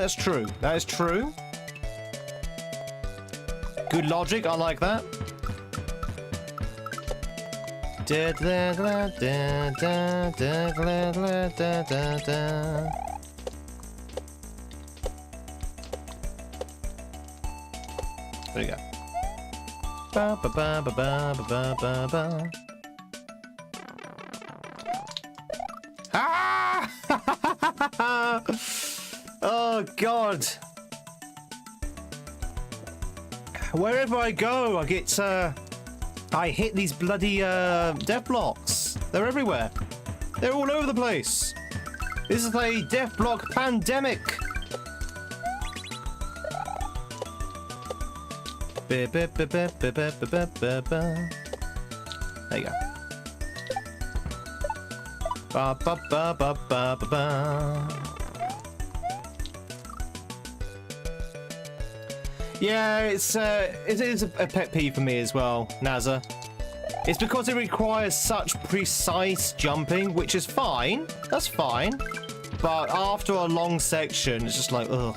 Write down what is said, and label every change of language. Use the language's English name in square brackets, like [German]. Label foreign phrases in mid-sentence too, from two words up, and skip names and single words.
[English] That's true. That is true. Good logic. I like that. Da da da da da da da da da da. There you go. Ba ba ba ba ba ba ba ba. Ah! Oh God! Wherever I go, I get I hit these bloody death blocks. They're everywhere. They're all over the place. This is a death block pandemic. There you go. Ba ba ba ba ba ba ba. Yeah, it is a pet peeve for me as well, NASA. It's because it requires such precise jumping, which is fine. That's fine. But after a long section, it's just like, ugh.